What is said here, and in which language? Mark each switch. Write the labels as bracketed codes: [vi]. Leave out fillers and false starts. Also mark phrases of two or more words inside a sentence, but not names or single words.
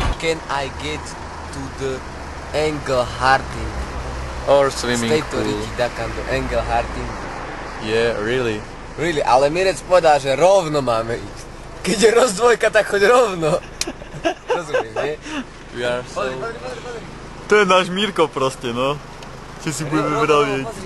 [en] can I get to the Engelharting? Or swimming [sk] Z tejto [en] pool. [sk] riti takám do Engelhartingu. [en] Yeah, really. Really, [sk] ale Mirec povedal, že rovno máme ísť. Keď je rozdvojka, tak choď rovno. Rozumieš, nie? [en] We are so... [sk] To je náš Mírko proste, no. Čo si budeme vravieť.